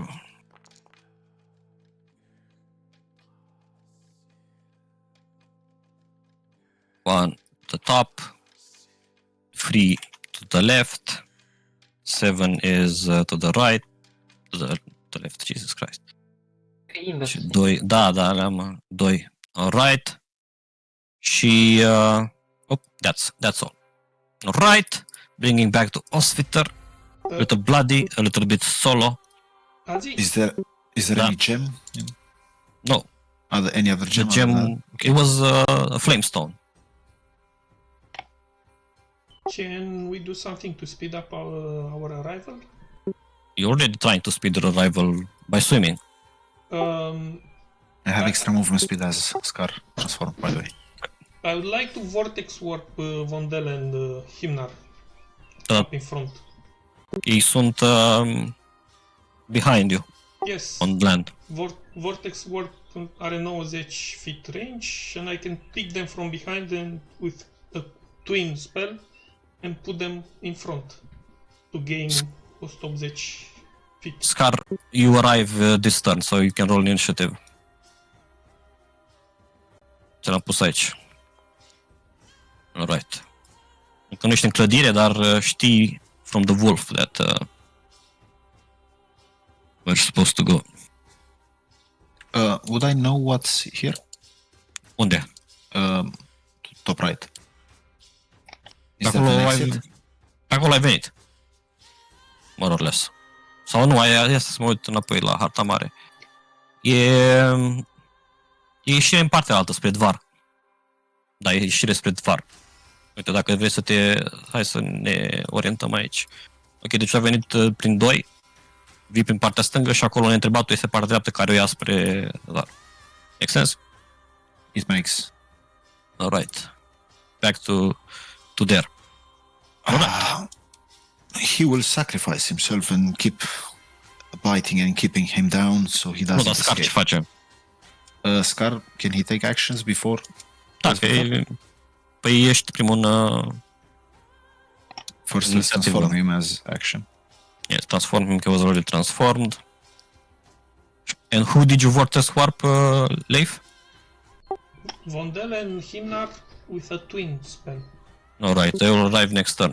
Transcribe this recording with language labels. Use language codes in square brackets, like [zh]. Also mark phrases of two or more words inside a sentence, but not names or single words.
[en] 1 to the top, 3 to the left, 7 is to the right, to the left, Jesus Christ. [ro] Invers. Și 2, da, am 2 right și [en] that's all. Right, bringing back to Osvitor, a little bloody, a little bit solo. [ro] Azi, [en] Is there [ro] Da. [en] any gem? No, Any other the gem? gem, it was a flamestone. can we do something to speed up our arrival? You're already trying to speed your arrival by swimming. I have extra movement speed as Scar transform, by the way. I would like to vortex warp Vondel and Himnar up in front. [ro] Ei sunt [en] behind you Yes, on land. vortex warp are 90 feet range and I can pick them from behind and with a twin spell and put them in front to gain 180 feet. Scar, you arrive this turn, so you can roll initiative. [ro] Ți l-am pus aici. Alright. Încă nu ești în clădire, dar știi [en] from the wolf that we're supposed to go. Would I know what's here? [ro] Unde? [en] Top right. [ro] Pe [en] Is that an exit? [ro] pe acolo ai venit. [en] More or less. [ro] Sau nu, ia să mă uit înapoi la harta mare. E ieșire în partea altă, spre Dvar. Da, e ieșire spre Dvar. Uite, dacă vrei să hai să ne orientăm aici. Ok, deci a venit prin 2, vii prin partea stângă și acolo neîntrebatul este partea dreaptă care o ia spre Dvar. [en] Make sense? It makes. Alright. Back to there. He will sacrifice himself and keep biting and keeping him down so he [ro] Nu, [en] doesn't [ro] dar Scar ce [en] escape. [ro] face? [en] Scar, can he take actions before? [ro] Da, că păi ești primul în... [en] First, let's Initiative. transform him as action. Yes, transform him, he was already transformed. And who did you vortex warp, Leif? Vondel and Himnar with a twin spell. Alright, they will arrive next turn.